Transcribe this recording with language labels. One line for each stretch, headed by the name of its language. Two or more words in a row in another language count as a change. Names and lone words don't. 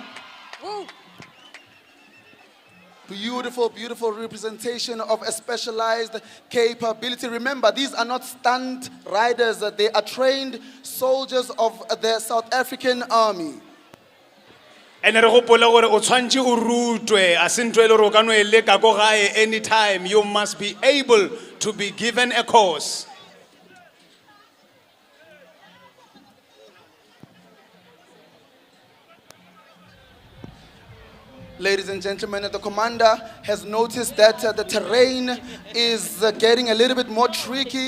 English: Hey. Woo. Beautiful, beautiful representation of a specialized capability. Remember, these are not stunt riders. They are trained soldiers of the South African Army.
Northern Sotho: And re gopola gore o tshwantse o rutwe a se ntwe le ro ka no eleka go gae anytime.
English: You must be able to be given a course. Ladies and gentlemen, the commander has noticed that the terrain is getting a little bit more tricky.